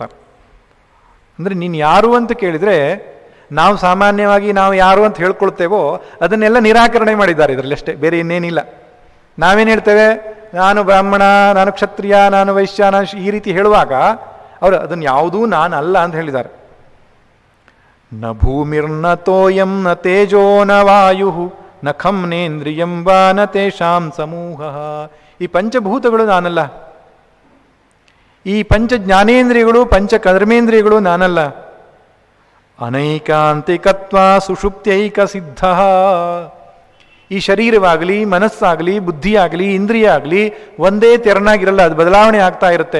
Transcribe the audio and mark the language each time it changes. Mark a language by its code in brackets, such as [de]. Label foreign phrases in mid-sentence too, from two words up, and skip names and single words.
[kn] ಅಂದರೆ ನೀನು ಯಾರು ಅಂತ ಕೇಳಿದರೆ ನಾವು ಸಾಮಾನ್ಯವಾಗಿ ನಾವು ಯಾರು ಅಂತ ಹೇಳ್ಕೊಳ್ತೇವೋ ಅದನ್ನೆಲ್ಲ ನಿರಾಕರಣೆ ಮಾಡಿದ್ದಾರೆ ಇದರಲ್ಲಿ ಅಷ್ಟೇ, ಬೇರೆ ಇನ್ನೇನಿಲ್ಲ. ನಾವೇನು ಹೇಳ್ತೇವೆ? ನಾನು ಬ್ರಾಹ್ಮಣ, ನಾನು ಕ್ಷತ್ರಿಯ, ನಾನು ವೈಶ್ಯ, ನಾನು ಈ ರೀತಿ ಹೇಳುವಾಗ ಅವರು ಅದನ್ನು ಯಾವುದೂ ನಾನು ಅಲ್ಲ ಅಂತ ಹೇಳಿದ್ದಾರೆ. [sa] ನ ಭೂಮಿರ್ನ ತೋಯಂ ನ ತೇಜೋ ನ ವಾಯು ನ ಖಂ ನೇಂದ್ರಿಯಂ ವಾ ನ ತೇಷಾಂ ಸಮೂಹ. [kn] ಈ ಪಂಚಭೂತಗಳು ನಾನಲ್ಲ, ಈ ಪಂಚ ಜ್ಞಾನೇಂದ್ರಿಯಗಳು ಪಂಚ ಕರ್ಮೇಂದ್ರಿಯಗಳು ನಾನಲ್ಲ. [sa] ಅನೈಕಾಂತಿಕತ್ವ ಸುಷುಪ್ತ್ಯೈಕ ಸಿದ್ಧ. [kn] ಈ ಶರೀರವಾಗಲಿ ಮನಸ್ಸಾಗಲಿ ಬುದ್ಧಿಯಾಗಲಿ ಇಂದ್ರಿಯ ಆಗಲಿ ಒಂದೇ ತೆರನಾಗಿರಲ್ಲ, ಅದು ಬದಲಾವಣೆ ಆಗ್ತಾ ಇರುತ್ತೆ.